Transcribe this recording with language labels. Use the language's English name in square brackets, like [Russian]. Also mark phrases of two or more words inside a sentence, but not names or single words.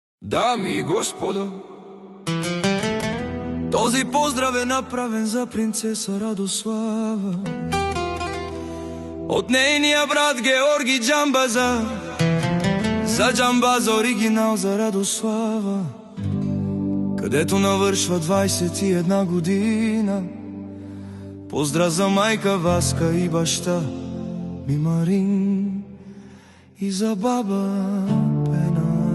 [Bulgarian] Дами и господо, този поздрав е направен за принцеса Радослава [Macedonian] од нејниот брат [Bulgarian] Георги Джамбаза. За Джамбаза оригинал за Радослава, кадето навршва 21 година. [Macedonian] Поздрав за мајка Васка и башта ми Марин и за баба Пена.